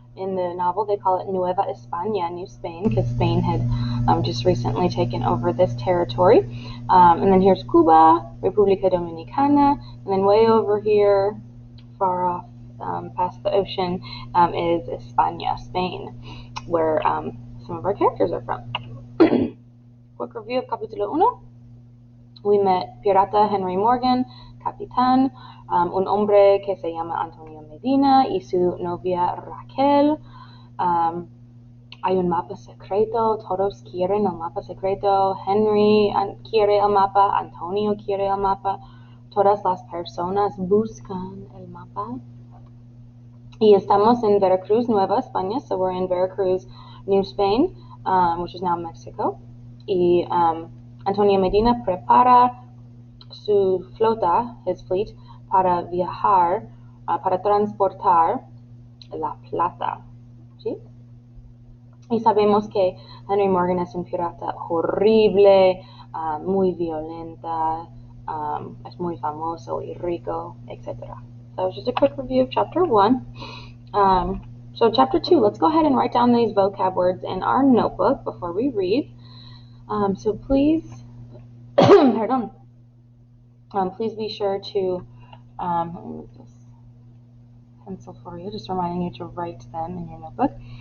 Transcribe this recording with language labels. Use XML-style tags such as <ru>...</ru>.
<en>In the novel, they call it Nueva España, New Spain, because Spain had just recently taken over this territory. And then here's Cuba, República Dominicana, and then way over here, far off past the ocean, is España, Spain, where some of our characters are from. Quick review of Capítulo 1. We met</en> <es>Pirata Henry Morgan, Capitán, un hombre que se llama Antonio Medina y su novia Raquel. Hay un mapa secreto, todos quieren el mapa secreto, Henry quiere el mapa, Antonio quiere el mapa, todas las personas buscan el mapa. Y estamos en</es> <en>Veracruz, Nueva España, so we're in Veracruz, New Spain, which is now Mexico.</en> <es>Y Antonio Medina prepara su flota,</es> <en>his fleet,</en> <es>para viajar, para transportar la plata. ¿Sí? Y sabemos que Henry Morgan es un pirata horrible, muy violenta, es muy famoso y rico, etc.</es> <en>So it's just a quick review of chapter 1. So chapter 2, let's go ahead and write down these vocab words in our notebook before we read. So please, pardon. Please be sure to, let me move this pencil for you, just reminding you to write them in your notebook.</en>